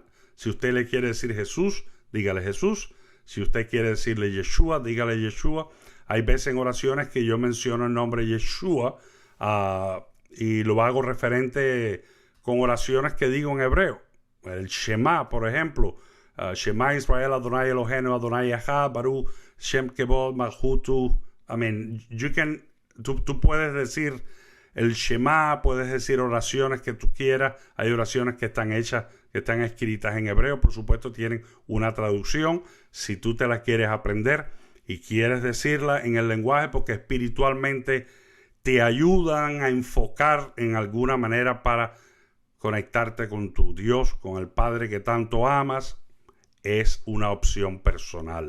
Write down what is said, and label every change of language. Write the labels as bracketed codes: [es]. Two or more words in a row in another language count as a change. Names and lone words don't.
[es] Si usted le quiere decir Jesús, dígale Jesús. Si usted quiere decirle Yeshua, dígale Yeshua. Hay veces en oraciones que yo menciono el nombre Yeshua y lo hago referente con oraciones que digo en hebreo. El Shema, por ejemplo. [he] שמע ישראל אדוני אלוהינו אדוני אחד ברוך שם כבוד מלכותו. [es] Tú puedes decir el Shema, puedes decir oraciones que tú quieras. Hay oraciones que están hechas, que están escritas en hebreo. Por supuesto, tienen una traducción. Si tú te la quieres aprender y quieres decirla en el lenguaje, porque espiritualmente te ayudan a enfocar en alguna manera para conectarte con tu Dios, con el Padre que tanto amas, es una opción personal.